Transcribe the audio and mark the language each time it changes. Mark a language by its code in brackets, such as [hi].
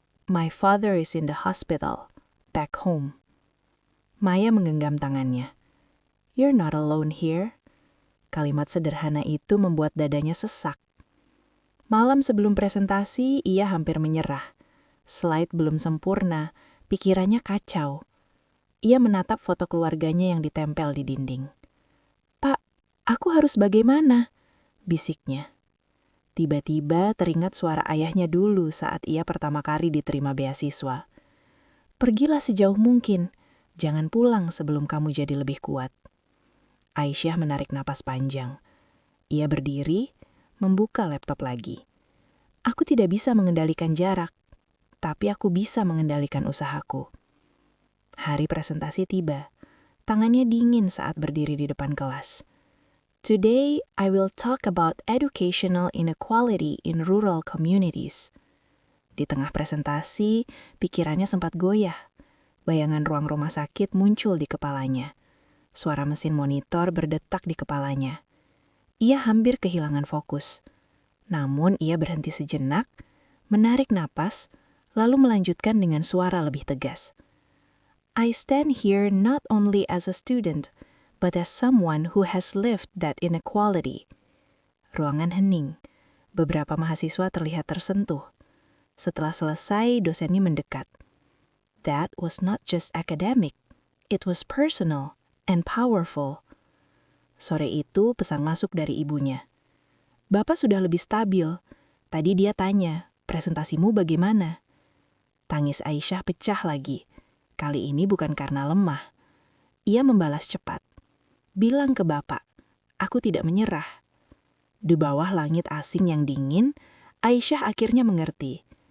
[en] "My father is in the hospital, back home." [id] Maya menggenggam tangannya. [en] "You're not alone here." [id] Kalimat sederhana itu membuat dadanya sesak. Malam sebelum presentasi, ia hampir menyerah. Slide belum sempurna, pikirannya kacau. Ia menatap foto keluarganya yang ditempel di dinding. "Pak, aku harus bagaimana?" bisiknya. Tiba-tiba teringat suara ayahnya dulu saat ia pertama kali diterima beasiswa. "Pergilah sejauh mungkin. Jangan pulang sebelum kamu jadi lebih kuat." Aisyah menarik napas panjang. Ia berdiri, membuka laptop lagi. "Aku tidak bisa mengendalikan jarak, tapi aku bisa mengendalikan usahaku." Hari presentasi tiba. Tangannya dingin saat berdiri di depan kelas. [en] "Today, I will talk about educational inequality in rural communities." [id] Di tengah presentasi, pikirannya sempat goyah. Bayangan ruang rumah sakit muncul di kepalanya. Suara mesin monitor berdetak di kepalanya. Ia hampir kehilangan fokus. Namun ia berhenti sejenak, menarik napas, lalu melanjutkan dengan suara lebih tegas. [en] "I stand here not only as a student, but as someone who has lived that inequality." [id] Ruangan hening. Beberapa mahasiswa terlihat tersentuh. Setelah selesai, dosennya mendekat. [en] "That was not just academic. It was personal and powerful." [id] Sore itu pesan masuk dari ibunya. "Bapak sudah lebih stabil. Tadi dia tanya, presentasimu bagaimana?" Tangis Aisyah pecah lagi. Kali ini bukan karena lemah. Ia membalas cepat. "Bilang ke Bapak, aku tidak menyerah." Di bawah langit asing yang dingin, Aisyah akhirnya mengerti.